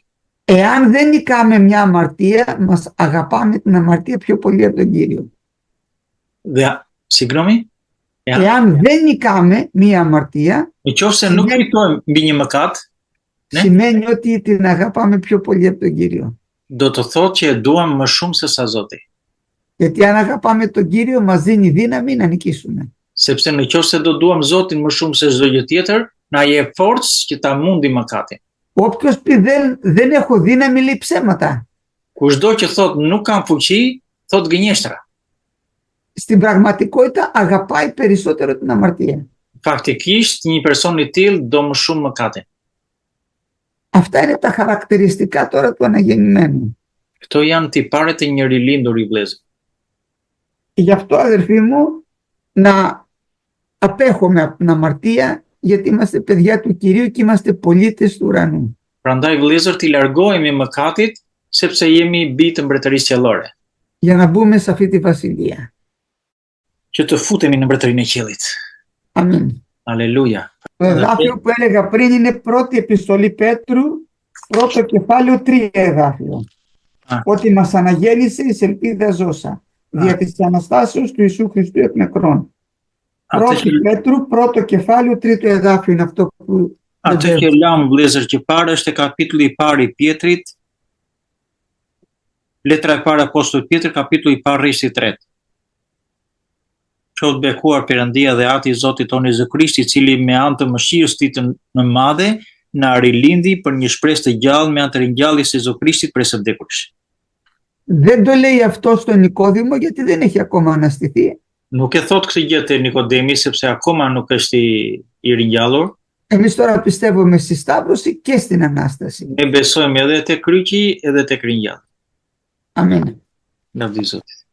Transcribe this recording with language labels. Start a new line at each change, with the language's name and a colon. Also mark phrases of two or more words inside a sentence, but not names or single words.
Greek: Εάν δεν νικάμε μια αμαρτία, μας αγαπάμε την αμαρτία πιο πολύ από τον Κύριο.
Albanian: Dhe, signomi?
Greek: Εάν δεν νικάμε μια αμαρτία,
Albanian: Në qoftë se nuk fitojmë mbi një mëkat, ne?
Greek: σημαίνει ότι την αγαπάμε πιο πολύ από τον Κύριο.
Albanian: Do të thotë që e duam më shumë se sa Zoti.
Greek: Γιατί αν αγαπάμε τον Κύριο, μας δίνει δύναμη να νικήσουμε.
Albanian: Sepse në qoftë se do duam Zotin më shumë se çdo gjë tjetër, na jep forcë që ta mundi mëkatin.
Greek: Όποιος πει δεν έχω δύναμη, λέει ψέματα.
Albanian: Kushdo që thotë nuk kam fuqi, thotë gënjeshtra.
Greek: Στην πραγματικότητα αγαπάει περισσότερο την αμαρτία.
Albanian: Faktikisht, një person i tillë do më shumë mëkatin.
Greek: Αυτά είναι τα χαρακτηριστικά τώρα του αναγεννημένου.
Albanian: Këto janë tiparet e një rilindur i vëllezër.
Greek: Γι' αυτό, αδερφοί μου, να απέχουμε από την αμαρτία, γιατί είμαστε παιδιά του Κυρίου και είμαστε πολίτες του ουρανού.
Albanian: Prandaj vëllezër, t'i largohemi mëkatit, sepse jemi bijtë të mbretërisë qiellore,
Greek: Για να μπούμε σε αυτή τη βασιλεία.
Albanian: që të futemi në mbretërinë e qiellit.
Greek: Αμήν.
Albanian: Aleluja.
Greek: Το εδάφιο που έλεγα πριν είναι πρώτη επιστολή Πέτρου, πρώτο κεφάλαιο 3 εδάφιο. Ότι μας αναγέννησε εις ελπίδα ζώσα, δια της Αναστάσεως του Ιησού Χριστού εκ νεκρών. Πρώτη Πέτρου, πρώτο κεφάλαιο, τρίτο εδάφιο είναι αυτό που...
Albanian: Atë që lam vëllezër që parë është e kapitulli i parë i Pietrit, letra e parë apostullit Pietrit, kapitulli i parë rreshti 3. Qoftë bekuar Perëndia dhe Ati i Zotit tonë Jezu Krishti, i cili me anë të mëshirës tij të madhe na rilindi për një shpresë të gjallë me anë të ringjalljes së Jezu Krishtit prej së vdekursh.
Greek: Δεν το λέει αυτό στον Νικόδημο γιατί δεν έχει ακόμα αναστηθεί.
Albanian: Nuk e thot këtë gjë te Nikodemi sepse akoma nuk është i ringjallur.
Greek: Εμείς τώρα πιστεύουμε στη Σταύρωση και στην Ανάσταση.
Albanian: Ne besojmë edhe te kryqi edhe tek ringjallja. Amen. Lavdi Zotit.